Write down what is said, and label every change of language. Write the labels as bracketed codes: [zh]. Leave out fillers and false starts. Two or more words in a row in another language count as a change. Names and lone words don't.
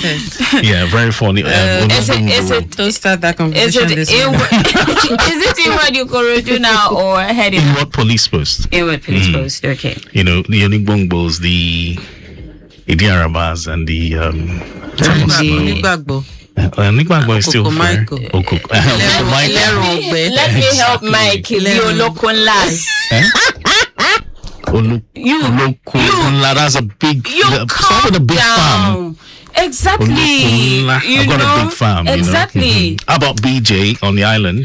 [en] Yeah, very funny. Is it Don't start that is conversation it this inward, morning. is it inward Ikorodu now or heading Inward police post. inward police post? Okay. You know, the Onigbongbos, the Idiarabas, and the Onígbàgbọ́. Onigbagbo is still Okoko fair. Michael. Okoko. Ẹlẹ́rùn ọ̀gbẹ́. Let me help Mike. The Olokunlas. Olokunla, that's a big. You Start with a calm big farm. down. Exactly. Olokunla. You I've got know? a big farm. Exactly. You know? How about BJ on the island?